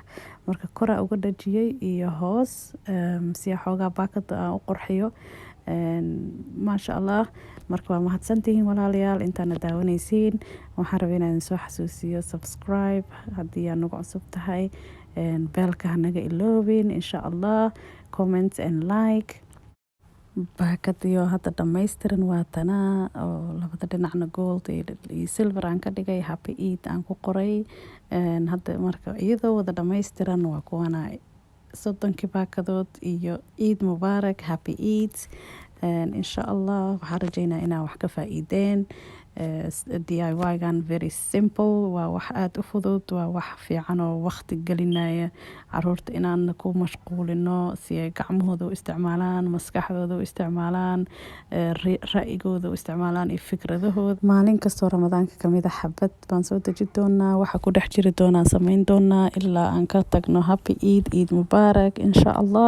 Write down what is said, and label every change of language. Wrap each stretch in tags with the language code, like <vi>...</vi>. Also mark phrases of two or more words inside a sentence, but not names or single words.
<so>marka koraa uga dhajiyay iyo hoos si xoogaa baakada aan u qurxiyo.</so> <ar>maasha allah.</ar> <so>marka waa mahadsantihiin walaalayaal intaana daawanaysiin. waxaan rabaa inaan soo xasuusiyo subscribe haddii aad nagu cusub tahay, beelka hanaga iloobin</so> <ar>insha allah,</ar> <en>comment and like.</en> <so>baakadiyo hadda dhammaystiran waa tanaa oo labada dhinacna gold iyo silver aan ka dhigay,</so> <en>happy eat</en> <so>aan ku qoray. hadda marka iyadoo wada dhammaystiran waa kuwana 30 baakadood iyo</so> <ar>Eid Mubarak,</ar> <en>happy eat.</en> <ar>insha allah</ar> <so>waxaan rajeynaa inaa wax ka faa'iideen. DIY-gan</so> <en>very simple,</en> <so>waa wax aad u fudud, waa wax fiican oo waqti gelinaya caruurta inaan ku mashquulino si ay gacmahooda u isticmaalaan, maskaxdooda u isticmaalaan, ra'yigooda u isticmaalaan iyo fikradahooda. maalin kastoo ramadaanka kamid ah xabad baan soo deji doonaa, waxa ku dhex jiri doonaa samayn doonaa ilaa aan ka tagno happy</so> <ar>Eid Mubarak insha allah.</ar>